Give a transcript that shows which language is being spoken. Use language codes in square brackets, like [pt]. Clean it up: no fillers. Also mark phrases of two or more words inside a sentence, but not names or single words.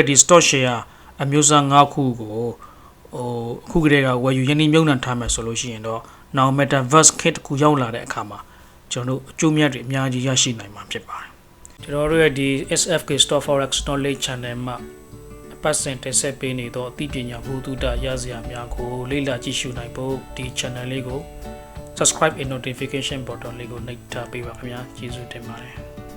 [my] ဒီ [en] stock share [my] အမျိုးအစား5ခုကိုအခုကတည်းကဝယ်ယူရင်းနှီးမြှုပ်နှံထားမယ်ဆိုလို့ရှိရင်တော့နောက် Metaverse ခေတ်တစ်ခုရောက်လာတဲ့အခါမှာကျွန်တော်တို့အကျိုးမြတ်တွေအများကြီးရရှိနိုင်မှာဖြစ်ပါတယ်ကျွန်တော်တို့ရဲ့ဒီ SFK Stock Forex Knowledge Channel မှာပတ်စင်တက်ဆက်ပေးနေတော့အသိပညာဘုသူတရစရာများကိုလေ့လာကြည့်ရှုနိုင်ဖို့ဒီ channel လေးကို [en] subscribe and notification button [my] လေးကိုနှိပ်ထားပေးပါခင်ဗျာကျေးဇူးတင်ပါတယ်